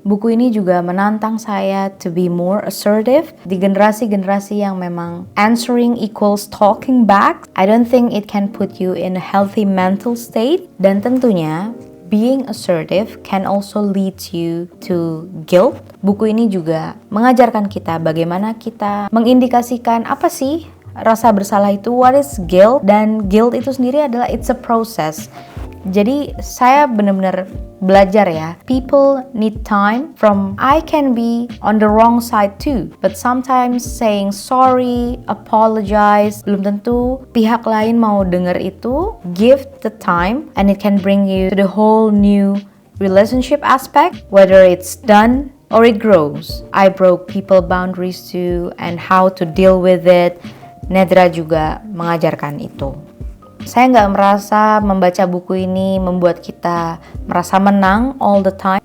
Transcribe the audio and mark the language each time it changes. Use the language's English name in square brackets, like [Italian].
[Indonesian] Buku ini juga menantang saya [English] to be more assertive [Indonesian] di generasi-generasi yang memang [English] answering equals talking back. I don't think it can put you in a healthy mental state. [Indonesian] Dan tentunya [English] being assertive can also lead you to guilt. [Indonesian] Buku ini juga mengajarkan kita bagaimana kita mengindikasikan apa sih rasa bersalah itu, [English] what is guilt, [Indonesian] dan guilt itu sendiri adalah [English] it's a process. [Indonesian] Jadi saya benar-benar belajar ya, [English] people need time from I can be on the wrong side too, but sometimes saying sorry, apologize, [Indonesian] belum tentu pihak lain mau denger itu. [English] Give the time and it can bring you to the whole new relationship aspect, whether it's done or it grows. I broke people boundaries too, and how to deal with it. [Indonesian] Nedra juga mengajarkan itu. Saya nggak merasa membaca buku ini membuat kita merasa menang [English] all the time.